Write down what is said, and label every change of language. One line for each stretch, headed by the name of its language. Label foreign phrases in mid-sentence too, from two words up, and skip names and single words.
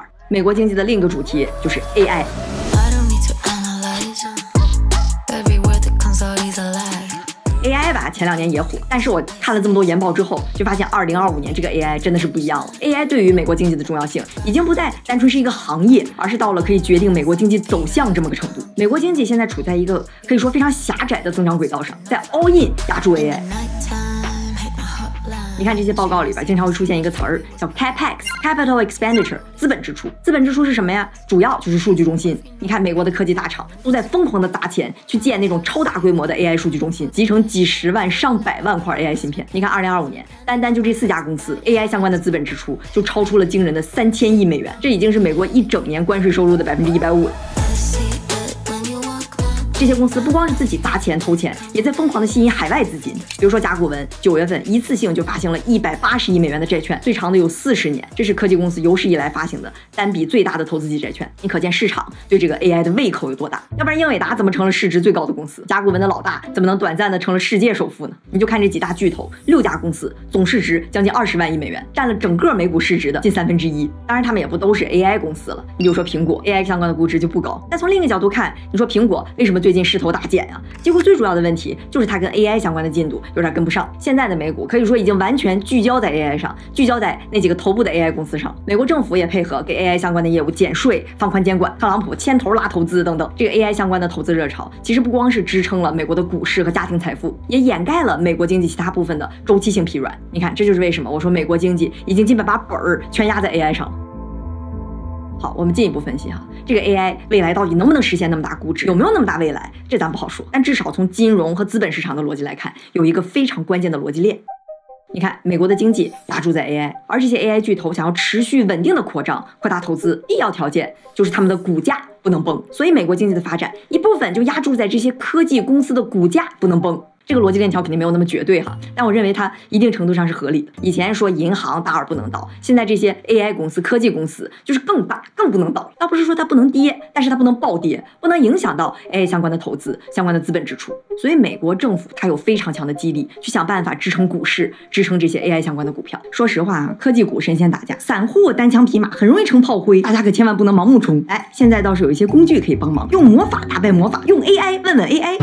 Chinese: 美國經濟的另一個主題就是 AI。AI 吧，前2年也火，但是我看了這麼多研報之後，就發現2025年這個 AI 真的是不一樣了。AI 對於美國經濟的重要性，已經不再單純是一個行業，而是到了可以決定美國經濟走向這麼個程度。美國經濟現在處在一個可以說非常狹窄的增長軌道上，在
English: all in
Chinese: 壓住 AI。你看這些報告裡邊經常會出現一個詞兒叫 CapEx，
English: Capital Expenditure，
Chinese: 資本支出。資本支出是什麼呀？主要就是數據中心。你看美國的科技大廠都在瘋狂的砸錢去建那種超大規模的 AI 數據中心，集成幾十萬上百萬塊 AI 芯片。你看2025年單就這4家公司 AI 相關的資本支出就超出了驚人的3000億美元，這已經是美國一整年關稅收入的150%了。這些公司不光是自己砸錢投錢，也在瘋狂的吸引海外資金。比如說甲骨文9月份一次性就發行了180億美元的債券，最長的有40年，這是科技公司有史以來發行的單筆最大的投資級債券。你可見市場對這個 AI 的胃口有多大？要不然英偉達怎麼成了市值最高的公司？甲骨文的老大怎麼能短暫的成了世界首富呢？你就看這幾大巨頭，6家公司總市值將近20萬億美元，佔了整個美股市值的近1/3。當然他們也不都是 AI 公司了，你比如說蘋果 AI 相關的估值就不高。但從另一個角度看，你說蘋果為什麼最近勢頭大減啊。結果最主要的問題就是它跟 AI 相關的进度有點跟不上。现在的美股可以说已經完全聚焦在 AI 上，聚焦在那几個頭部的 AI 公司上。美國政府也配合給 AI 相關的業務減稅、放寬監管，特朗普牽頭拉投資等等。這個 AI 相關的投資熱潮，其實不光是支撐了美國的股市和家庭財富，也掩蓋了美國經濟其他部分的周期性疲軟。你看，這就是為什麼我說美國經濟已經基本把本兒全壓在 AI 上。好，我們進一步分析哈，這個 AI 未來到底能不能實現那麼大估值，有沒有那麼大未來，這咱不好說。但至少從金融和資本市場的邏輯來看，有一個非常關鍵的邏輯鏈。你看，美國的經濟押注在 AI， 而這些 AI 巨頭想要持續穩定的擴張、擴大投資，必要條件就是他們的股價不能崩。所以美國經濟的發展一部分就押注在這些科技公司的股價不能崩。這個邏輯鏈條肯定沒有那麼絕對哈，但我認為它一定程度上是合理的。以前說銀行大而不能倒，現在這些 AI 公司、科技公司就是更大、更不能倒。倒不是說它不能跌，但是它不能暴跌，不能影響到 AI 相關的投資、相關的資本支出。所以美國政府它有非常強的激勵，去想辦法支撐股市，支撐這些 AI 相關的股票。說實話啊，科技股神仙打架，散戶單槍匹馬很容易成炮灰，大家可千萬不能盲目冲。哎，現在倒是有一些工具可以幫忙，用魔法打敗魔法，用 AI 問問 AI。